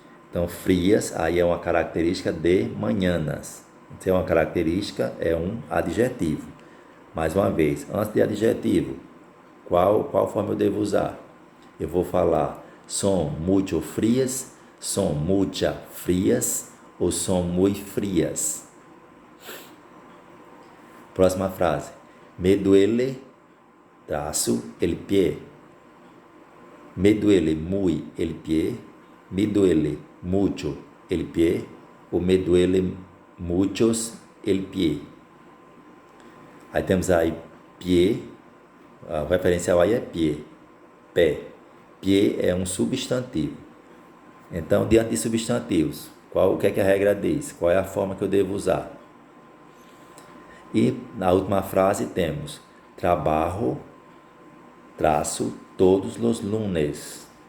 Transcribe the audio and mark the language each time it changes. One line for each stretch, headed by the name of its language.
Portuguese: Então, frias aí é uma característica de manhãs. Então, uma característica é um adjetivo. Mais uma vez, antes de adjetivo, qual forma eu devo usar? Eu vou falar
Spanish: son mucho frias, son mucha frias ou son muy frias.
Portuguese: Próxima frase.
Spanish: Me duele el pie. Me duele muy el pie. Me duele mucho el pie ou me duele muchos el pie.
Portuguese: Aí temos aí pie, o referencial aí é pie, pé. Pie é um substantivo. Então, diante de substantivos, o que é que a regra diz? Qual é a forma que eu devo usar? E na última frase temos trabalho, todos os lunes.